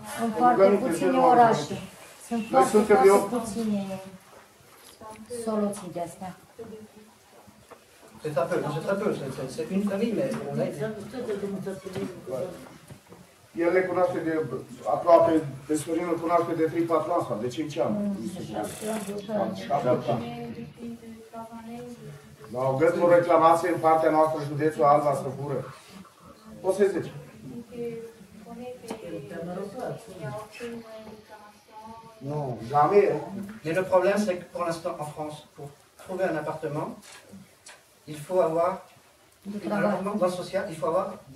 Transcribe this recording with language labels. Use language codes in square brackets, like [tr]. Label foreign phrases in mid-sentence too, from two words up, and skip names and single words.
[ro] În foarte puține orașe. Sunt foarte puține soluții de astea. [fr] C'est très peu, c'est une famille, mais on l'a aidé. [ro] El le cunoaște de aproape, pe Sorin îl cunoaște de 3-4 ani sau de 5 ani. Dar au găsit o reclamație în partea noastră, județul Alba Stăpură. Poți să-i zici? [fr] Non, jamais. Mais le problème, c'est que pour l'instant, en France, pour trouver un appartement, il faut avoir, dans le social, il faut avoir